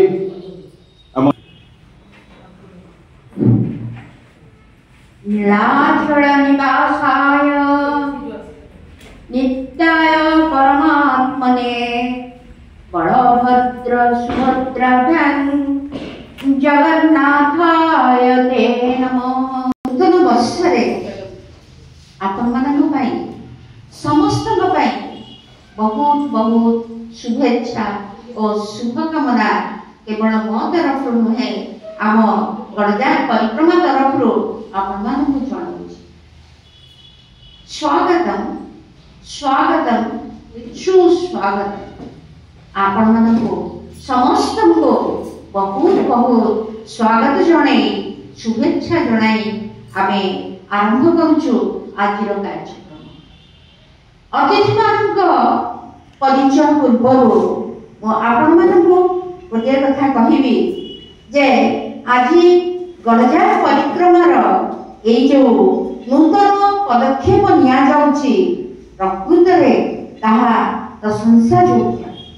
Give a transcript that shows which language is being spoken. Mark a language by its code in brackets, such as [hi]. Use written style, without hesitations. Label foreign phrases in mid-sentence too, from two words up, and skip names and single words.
[sa] नीलाचल निवासाय नित्याय परमात्मने बलभद्र सुभद्राभ्यां जगन्नाथाय ते नमः। [or] ନୂତନ ବର୍ଷରେ ଆପଣ ମାନଙ୍କ ପାଇଁ ସମସ୍ତ ପାଇଁ ବହୁତ ବହୁତ ଶୁଭେଚ୍ଛା ଆଉ ଶୁଭକାମନା କେବଳ ମୋ ତରଫ ନୁହେଁ ଆମ ଗଡ଼ଜାତ ପରିକ୍ରମା ତରଫ ଆପଣ ମାନଙ୍କୁ ଜଣାଉଛି। [sa] स्वागतम स्वागतम सुस्वागतम। [or] ଆପଣ ମାନଙ୍କୁ ସମସ୍ତ କୁ ବହୁତ ବହୁତ ସ୍ୱାଗତ ଜଣାଇ ଶୁଭେଚ୍ଛା ଜଣାଇ ଆମେ ଆରମ୍ଭ କରୁଛୁ ଆଜିର କାର୍ଯ୍ୟକ୍ରମ। ଅତିଥି ମାନଙ୍କ ପରିଚୟ ପୂର୍ବ ଆପଣ ମାନଙ୍କୁ ଗୋଟେ କଥା କହିବି ଯେ ଆଜି ଗଡ଼ଜାତ ପରିକ୍ରମାର ଯେ ଯୋ ନୂତନ ପଦକ୍ଷେପ ନିଆ ଯାଉଛି ପ୍ରକୃତ ରେ ତାହା ପ୍ରଶଂସା ଯୋଗ୍ୟ।